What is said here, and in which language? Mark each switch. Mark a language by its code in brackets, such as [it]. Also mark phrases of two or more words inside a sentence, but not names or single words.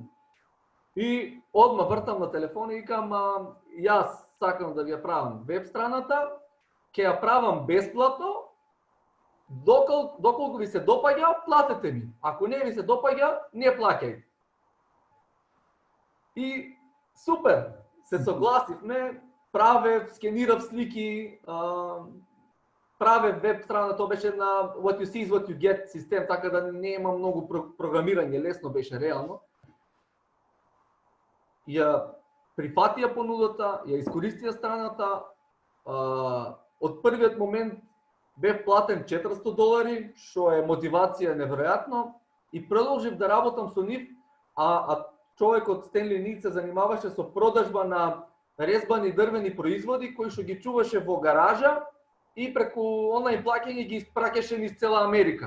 [mk] И одма вртам на телефон и викам, јас сакам да ви ја правам веб страната, ќе ја правам бесплатно, доколку ви се допаѓа, платете ми. Ако не ви се допаѓа, не плаќај. И супер, се согласивме, правев, скенирав слики, правев веб страна, тоа беше на [en] what you see is what you get [mk] систем, така да нема многу програмирање, лесно беше реално. Ја прифатија понудата, ја искористија страната, од првиот момент бев платен $400, што е мотивација неверојатно, и продолжив да работам со нив, а човекот Стенли Ник се занимаваше со продажба на резбани дрвени производи кои што ги чуваше во гаража и преку онлайн плаќање ги испраќаше низ цела Америка.